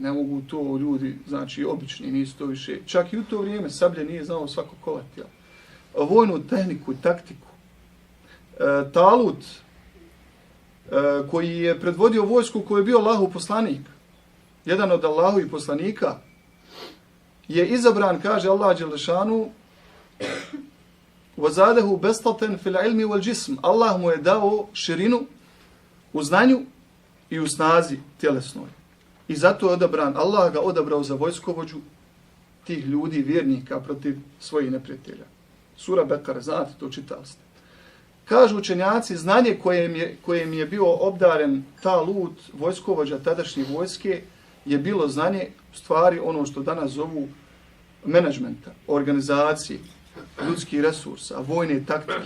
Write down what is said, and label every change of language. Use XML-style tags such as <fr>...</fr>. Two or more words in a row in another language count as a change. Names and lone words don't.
<bs>Ne mogu to ljudi, znači obični, nisu to više. Čak i u to vrijeme sablje nije znao svako kovati. Vojnu tehniku i taktiku. Talut, koji je predvodio vojsku, koji je bio Allahov poslanik, jedan od Allahovih poslanika, je izabran, kaže Allah Đelešanu,</bs> <ar>وَزَادَهُ بَسْطَةً فِي الْعِلْمِ وَالْجِسْمِ.</ar> <bs>Allah mu je dao širinu u znanju i u snazi tjelesnoj. I zato je odabran, Allah ga odabrao za vojskovođu tih ljudi, vjernika, protiv svojih neprijatelja. Sura Bekara, znate, to čitali ste. Kažu učenjaci, znanje kojim je bio obdaren Talut, vojskovođa tadašnje vojske, je bilo znanje, u stvari, ono što danas zovu menadžmenta, organizacije, ljudskih resursa, vojne taktike.</bs>